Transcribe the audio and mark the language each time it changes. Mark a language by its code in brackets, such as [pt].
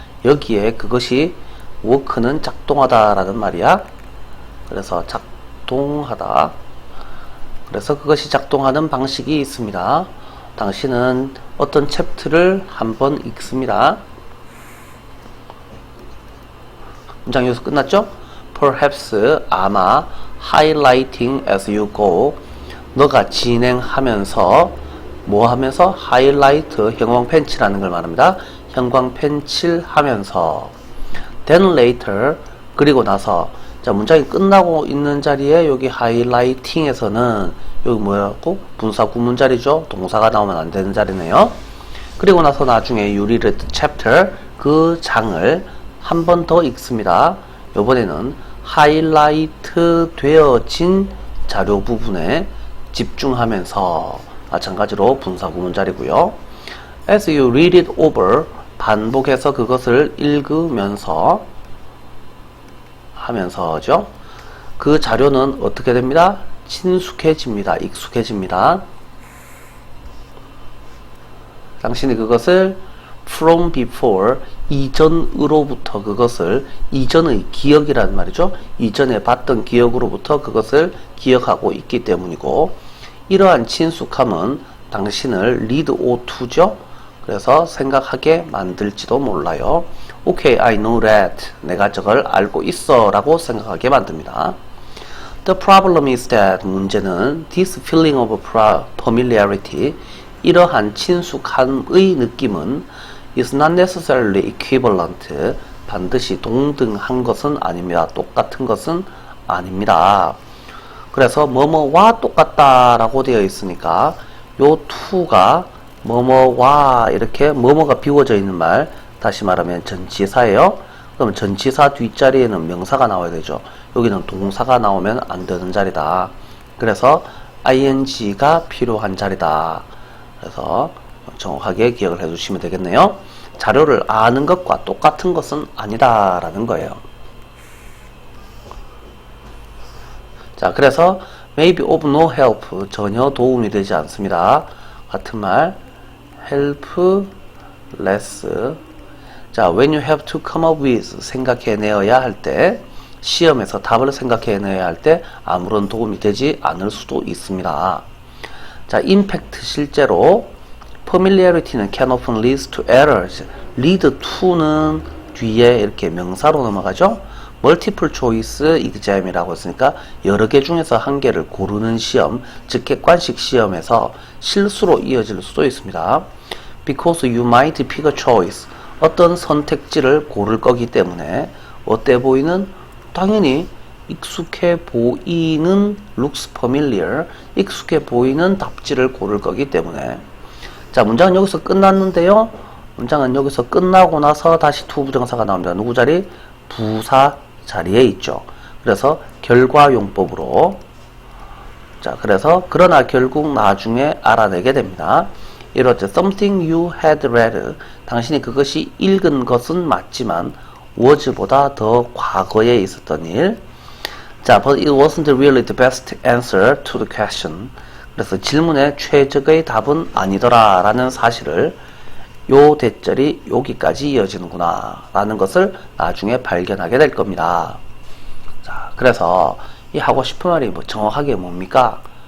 [ko] 여기에 그것이 work는 작동하다라는 말이야. 그래서 작동하다. 그래서 그것이 작동하는 방식이 있습니다. 당신은 어떤 챕터를 한번 읽습니다. 문장 여기서 끝났죠? [en] Perhaps, [ko] 아마, [en] highlighting as you go. [ko] 너가 진행하면서 뭐 하면서? 하이라이트, 형광펜 칠하는 걸 말합니다. 형광펜 칠하면서. [en] Then later, [ko] 그리고 나서. 자, 문장이 끝나고 있는 자리에 여기 하이라이팅에서는 여기 뭐라고? 분사 구문 자리죠. 동사가 나오면 안 되는 자리네요. 그리고 나서 나중에 [en] you read the chapter, [ko] 그 장을 한 번 더 읽습니다. 이번에는 하이라이트 되어진 자료 부분에 집중하면서, 마찬가지로 분사 구문 자리고요. [en] As you read it over, [ko] 반복해서 그것을 읽으면서, 하면서죠. 그 자료는 어떻게 됩니다? 친숙해집니다. 익숙해집니다. 당신이 그것을 [en] from before, [ko] 이전으로부터 그것을, 이전의 기억이라는 말이죠. 이전에 봤던 기억으로부터 그것을 기억하고 있기 때문이고, 이러한 친숙함은 당신을 lead or to죠. 그래서 생각하게 만들지도 몰라요. [en] Okay, I know that. [ko] 내가 저걸 알고 있어 라고 생각하게 만듭니다. [en] The problem is that, [ko] 문제는 [en] this feeling of familiarity, [ko] 이러한 친숙함의 느낌은 [en] is not necessarily equivalent, [ko] 반드시 동등한 것은 아닙니다. 똑같은 것은 아닙니다. 그래서 뭐뭐와 똑같다 라고 되어 있으니까 요 to가 뭐뭐와, 이렇게 뭐뭐가 비워져 있는 말, 다시 말하면 전치사예요. 그럼 전치사 뒷자리에는 명사가 나와야 되죠. 여기는 동사가 나오면 안 되는 자리다. 그래서 ing가 필요한 자리다. 그래서 정확하게 기억을 해 주시면 되겠네요. 자료를 아는 것과 똑같은 것은 아니다 라는 거예요. 자, 그래서 [en] maybe of no help, [ko] 전혀 도움이 되지 않습니다. 같은 말, [en] help less. [ko] 자, [en] when you have to come up with, [ko] 생각해내어야 할 때, 시험에서 답을 생각해내야 할 때 아무런 도움이 되지 않을 수도 있습니다. [en] 자, impact, [ko] 실제로 [en] familiarity는 can often lead to errors. [ko] lead to는 뒤에 이렇게 명사로 넘어가죠. [en] multiple choice exam [ko] 이라고 했으니까 여러 개 중에서 한 개를 고르는 시험, 즉 객관식 시험에서 실수로 이어질 수도 있습니다. [en] Because you might pick a choice, [ko] 어떤 선택지를 고를 거기 때문에 어때 보이는? 당연히 익숙해 보이는 [en] looks familiar, [ko] 익숙해 보이는 답지를 고를 거기 때문에. 자, 문장은 여기서 끝났는데요. 문장은 여기서 끝나고 나서 다시 to 부정사가 나옵니다. 누구 자리? 부사 자리에 있죠. 그래서 결과용법으로, 자, 그래서 그러나 결국 나중에 알아내게 됩니다. 이럴 때 [en] something you had read, [ko] 당신이 그것이 읽은 것은 맞지만 was보다 더 과거에 있었던 일. [en] 자, but it wasn't really the best answer to the question. [ko] 그래서 질문의 최적의 답은 아니더라 라는 사실을 요 대절이 여기까지 이어지는구나 라는 것을 나중에 발견하게 될 겁니다. 자, 그래서 이 하고 싶은 말이 뭐 정확하게 뭡니까?